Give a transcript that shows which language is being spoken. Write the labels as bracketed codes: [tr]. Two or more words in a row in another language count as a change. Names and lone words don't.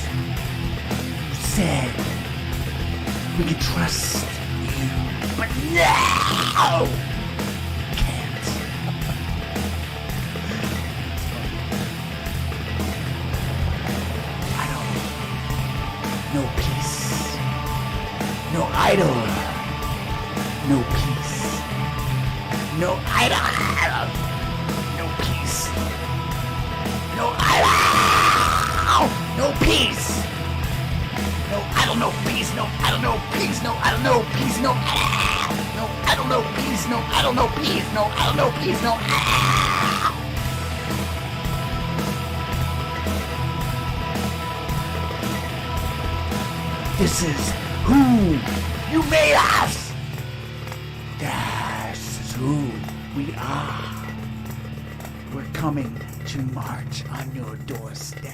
[en] You said we could trust you, but now can't. No peace. No idol. No peace. No idol. No peace. No idol. No peace. No idol, no peace. No idol, no peace. No idol, no peace. No idol. No idol, no peace. No idol, no peace. No idol, no peace. No idol. This is who you made us. This is who we are. We're coming to march on your doorstep.